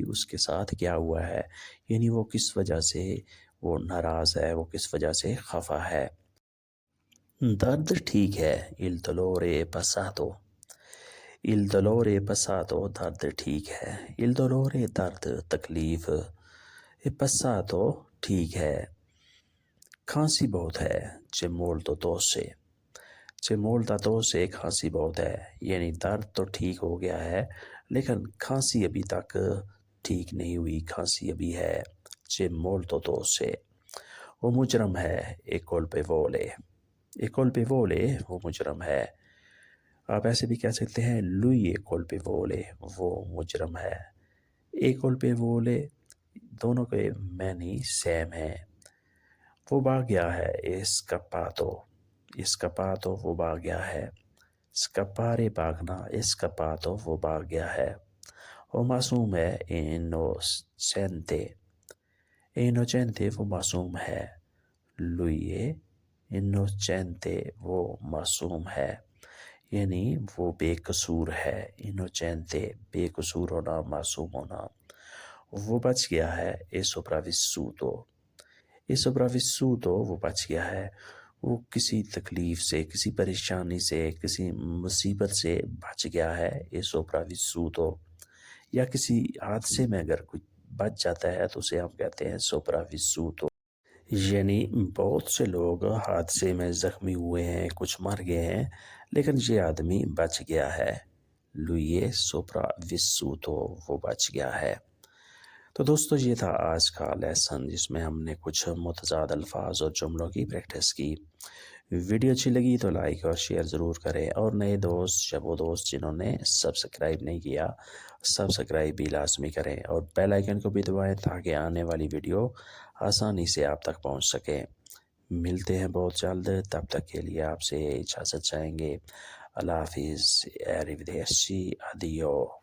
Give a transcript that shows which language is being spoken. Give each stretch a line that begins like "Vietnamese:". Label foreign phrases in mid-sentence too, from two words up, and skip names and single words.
Urdu: اس کے ساتھ کیا ہوا ہے. یعنی وہ کس وجہ سے وہ ناراض ہے، وہ کس وجہ سے خفا ہے. درد ٹھیک ہے.
Italian: Il dolore è passato. Il dolore è passato.
Urdu: درد ٹھیک ہے.
Italian: Il dolore
Urdu: درد، تکلیف.
Italian: è passato
Urdu: ٹھیک ہے. کھانسی بہت ہے.
Italian: C'è molto tosse. C'è molta tosse.
Urdu: کھانسی بہت ہے. یعنی درد تو ٹھیک ہو گیا ہے لیکن کھانسی ابھی تک ٹھیک نہیں ہوئی، کھانسی ابھی ہے.
Italian: C'è molto tosse.
Urdu: وہ مجرم ہے.
Italian: È colpevole. È colpevole
Urdu: وہ مجرم ہے. آپ ایسے بھی کہہ سکتے ہیں
Italian: lui è colpevole،
Urdu: وہ مجرم ہے.
Italian: È colpevole
Urdu: دونوں کے معنی سیم ہیں. وہ بھاگ گیا ہے.
Italian: È scappato. È scappato
Urdu: وہ بھاگ گیا ہے. Scappare بھاگنا.
Italian: È scappato
Urdu: وہ بھاگ گیا ہے. وہ معصوم ہے.
Italian: È innocente. È innocente
Urdu: وہ معصوم ہے.
Italian: Lui è innocente
Urdu: وہ معصوم ہے. یعنی وہ بے قصور ہے. Innocente بے قصور ہونا، معصوم ہونا. وہ بچ گیا ہے.
Italian: È sopravvissuto. È sopravvissuto
Urdu: وہ بچ گیا ہے. وہ کسی تکلیف سے، کسی پریشانی سے، کسی مصیبت سے بچ گیا ہے.
Italian: È sopravvissuto.
Urdu: یا کسی حادثے میں اگر کوئی بچ جاتا ہے تو اسے ہم کہتے ہیں sopravvissuto. یعنی بہت سے لوگ حادثے میں زخمی ہوئے ہیں، کچھ مر گئے ہیں لیکن یہ آدمی بچ گیا ہے.
Italian: Lui è sopravvissuto
Urdu: وہ بچ گیا ہے. تو دوستو یہ تھا آج کا لیسن جس میں ہم نے کچھ متضاد الفاظ اور جملوں کی پریکٹس کی. ویڈیو اچھی لگی تو لائک اور شیئر ضرور کریں، اور نئے دوست یا وہ دوست جنہوں نے سبسکرائب نہیں کیا سبسکرائب بھی لازمی کریں، اور بیل آئیکن کو بھی دبائیں تاکہ آنے والی ویڈیو آسانی سے آپ تک پہنچ سکیں. ملتے ہیں بہت جلد، تب تک کے لیے آپ سے اجازت چاہیں گے. اللہ حافظ.
Italian: Arrivederci. Addio.